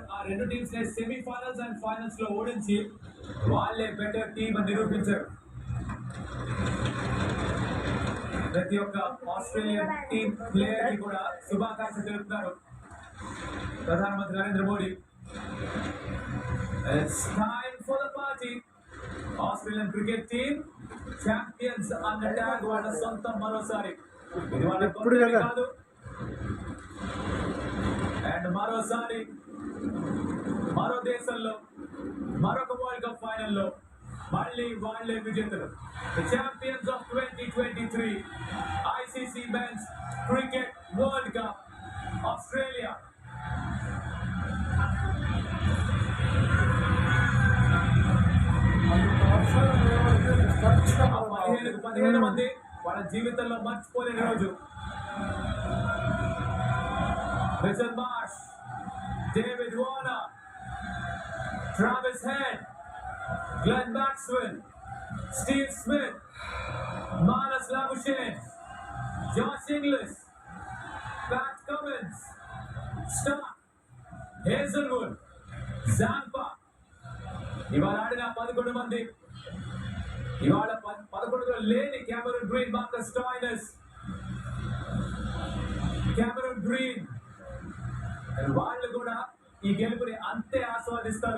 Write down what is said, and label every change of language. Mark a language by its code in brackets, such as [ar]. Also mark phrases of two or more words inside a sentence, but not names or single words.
[te] ఆ 2 టీమ్స్ ని [en] semifinals and finals [te] లో ఓడించి వాళ్ళే [en] better team [te] అని నిరూపించారు. ప్రతి ఒక్క [en] Australian team player [te] కి కూడా శుభాకాంక్షలు తెలుపుతున్నారు ప్రధానమంత్రి నరేంద్ర మోడీ. [en] It's time for the party. Australian cricket team champions [te] అన్న ట్యాగ్ వాళ్ళ సొంతం మరోసారి. ఇది వాళ్ళ కొత్తది కాదు. అండ్ మరోసారి మరో దేశంలో మరొక [en] world cup [te] ఫైనల్లో మళ్ళీ వాళ్ళే విజేతలు. [en] The champions of 2023 ICC Men's Cricket World Cup, Australia. ఆ 15 మంది వాళ్ళ జీవితంలో మర్చిపోలేని రోజు. Richard Marsh, David Warner, Travis Head, Glenn Maxwell, Steve Smith, Manas Labuschagne, Josh Inglis, Pat Cummins, Stark, Hazelwood, Zampa. [te] ఇవాళ ఆడిన 11 మంది. ఇవాళ 11లో లేని కెమెరూన్ గ్రీన్, మార్కస్ స్టాయినస్, కెమెరూన్ గ్రీన్ వాళ్ళు కూడా ఈ గెలుపుని అంతే ఆస్వాదిస్తారు.